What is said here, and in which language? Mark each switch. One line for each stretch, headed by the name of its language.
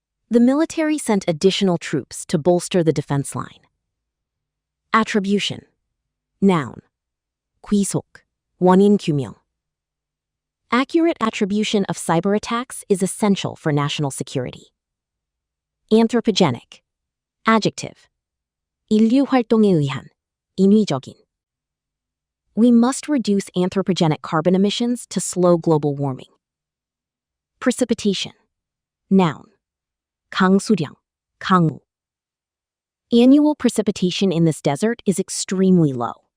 English: The military sent additional troops to bolster the defense line. Attribution. Noun.
Korean: 귀속, 원인 규명.
English: Accurate attribution of cyber attacks is essential for national security. Anthropogenic. Adjective.
Korean: 인류 활동에 의한, 인위적인.
English: We must reduce anthropogenic carbon emissions to slow global warming. Precipitation. Noun.
Korean: 강수량, 강우.
English: Annual precipitation in this desert is extremely low.